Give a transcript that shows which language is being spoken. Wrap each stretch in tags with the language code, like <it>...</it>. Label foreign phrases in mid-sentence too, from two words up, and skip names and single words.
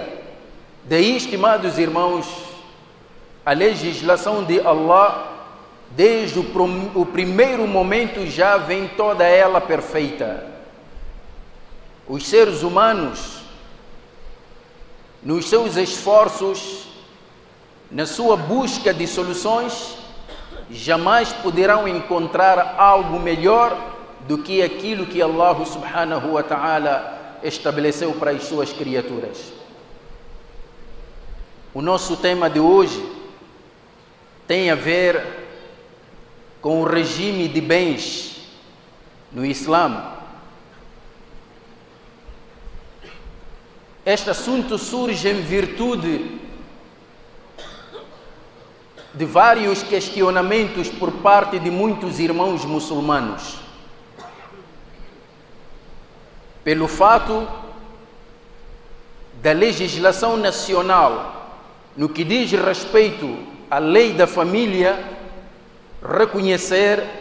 <pt>Daí, estimados irmãos, a legislação de Allah, desde o primeiro momento, já vem toda ela perfeita. Os seres humanos, nos seus esforços, na sua busca de soluções, jamais poderão encontrar algo melhor do que aquilo que</pt> <ar>الله سبحانه وتعالى</ar> <pt>estabeleceu para as suas criaturas. O nosso tema de hoje tem a ver com o regime de bens no Islã. Este assunto surge em virtude de vários questionamentos por parte de muitos irmãos muçulmanos, pelo fato da legislação nacional no que diz respeito à lei da família reconhecer,</pt>